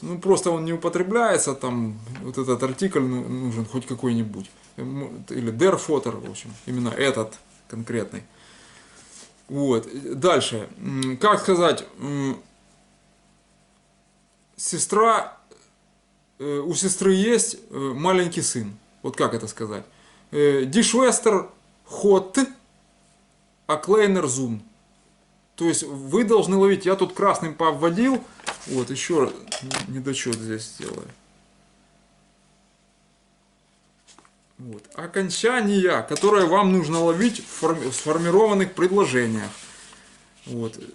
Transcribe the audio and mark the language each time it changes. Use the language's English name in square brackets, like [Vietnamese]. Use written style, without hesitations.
[Russian] Ну, просто он не употребляется, там вот этот артикль нужен хоть какой-нибудь. Или der фотер, в общем, именно этот конкретный. Вот. Дальше. Как сказать, сестра, у сестры есть маленький сын. Вот как это сказать? [German] Die Schwester hat a kleiner Sohn. [Russian] То есть вы должны ловить, я тут красным пообводил, вот еще недочет здесь сделаю. Вот. Окончания, которые вам нужно ловить в сформированных предложениях. Вот.